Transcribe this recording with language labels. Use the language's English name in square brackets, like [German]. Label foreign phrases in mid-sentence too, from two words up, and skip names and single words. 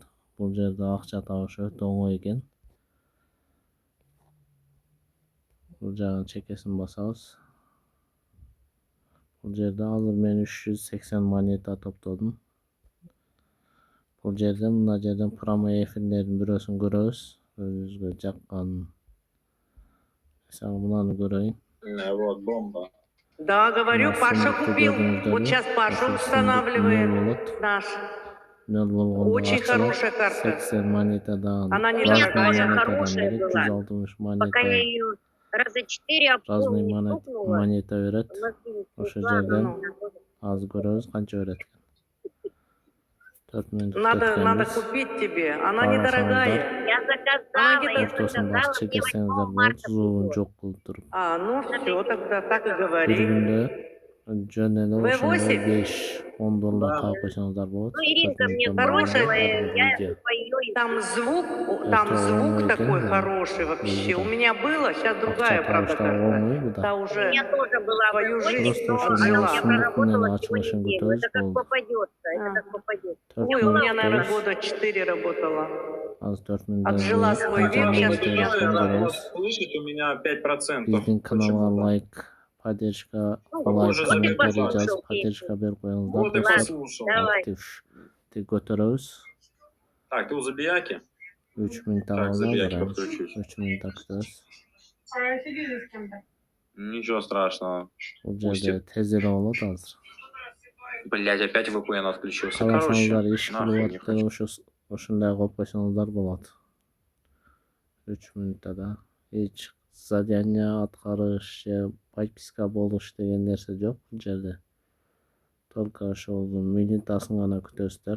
[Kyrgyz] Бул жерде акча табыш өтө оңой экен. Бул жагын чекесин басабыз. Бул жерде азыр мен 380 монета топтодум. Бул жерден мына жерден [Russian] прямой эфирлердин [Kyrgyz] бирөөсүн көрөбүз. Өзүбүзгө жаккан. Мисалы мынаны көрөйүн. [Russian] Вот бомба. Да, говорю, Паша купил. Вот сейчас Паша устанавливает наш. Очень хорошая карта. [Kyrgyz] 80 монетадан, [Russian] Она У недорогая. меня тоже [Kyrgyz] монетадан [Russian] хорошая [Kyrgyz] берет, [Russian] была. [Kyrgyz] 160 монета. [Russian] Пока я ее раза 4 об пол Разный не стукнула. [Kyrgyz] монета берет. Ошо жерден аз көрөбүз канча берет экен. 4 минут [Russian] Надо купить тебе. Она недорогая. Я заказала, я [Kyrgyz] Ортосун [Russian] заказала, [Kyrgyz] басып [Russian] мне [Kyrgyz] чекесеңиздер [Russian] 8 [Kyrgyz] болот, [Russian] марта [Kyrgyz] зубун [Russian] придет. [Kyrgyz] жок кылып туруп. [Russian] Ну все, тогда так и [Kyrgyz] Бир [Russian] говори. [Kyrgyz] күндө жөн эле ошондой [Russian] V8. [Kyrgyz] $5-10 [Russian] Да. [Kyrgyz] таап койсоңуздар болот. [Russian] Ну, Иринка мне Хорошая бросила, [Kyrgyz] ар [Russian] и [Kyrgyz] бир [Russian] я видео. по ее и Там [Kyrgyz] Өтө [Russian] звук [Kyrgyz] оңой [Russian] такой [Kyrgyz] экен. [Russian] хороший вообще. У меня было, сейчас [Kyrgyz] Акча [Russian] другая, правда, [Kyrgyz] табыш да оңой [Russian] карта. [Kyrgyz] бу да. [Russian] Та У уже меня тоже была свою V8, жизнь [Kyrgyz] Просто ошо [Russian] но [Kyrgyz] менен [Russian] жила. я [Kyrgyz] сундук менен [Russian] проработала всего [Kyrgyz] ачылышын [Russian] неделю. [Kyrgyz] күтөбүз, [Russian] Это как [Kyrgyz] болду. [Russian] попадется, это как попадется. [Kyrgyz] 4 [Russian] Ой, у меня, [Kyrgyz] мүнөт [Russian] наверное, [Kyrgyz] күтөбүз. [Russian] года 4 работала. [Kyrgyz] Азыр 4 мүнөттөн [Russian] Отжила [Kyrgyz] кийин [Russian] свой [Kyrgyz] канча [Russian] век, сейчас [Kyrgyz] монета [Russian] я [Kyrgyz] берет экенин көрөбүз. [Russian] Слышите, у меня 5%. [Kyrgyz] Биздин каналга [Russian] Почему-то. [Kyrgyz] лайк, поддержка, [Russian] Ну, [Kyrgyz] лайк, [Russian] вот и [Kyrgyz] комментарий [Russian] послушал [Kyrgyz] жазып, [Russian] песню. [Kyrgyz] поддержка берип коюңуздар [Russian] Вот и [Kyrgyz] достор. [Russian] послушал. Давай. [Kyrgyz] Активди көтөрөбүз. [Russian] Так, ты у Забияки? [Kyrgyz] 3 мүнөт [Russian] Так, [Kyrgyz] алабыз [Russian] Забияки [Kyrgyz] азыр. [Russian] подключусь. [Kyrgyz] 3 мүнөт күтөбүз. [Russian] Сидели с кем-то. Ничего страшного. [Kyrgyz] Бул жерде тез эле болот азыр. [Russian] Блять, опять VPN отключился. [Kyrgyz] Кааласаңыздар [Russian] Короче, [Kyrgyz] иш [Russian] нахуй [Kyrgyz] кылып [Russian] не [Kyrgyz] атты, [Russian] хочу. [Kyrgyz] ошондой коюп койсоңуздар болот. 3 мүнөттө да эч задание аткарыш же подписка болуш деген нерсе жок бул жерде. Только ошол минутасын гана күтөсүздөр.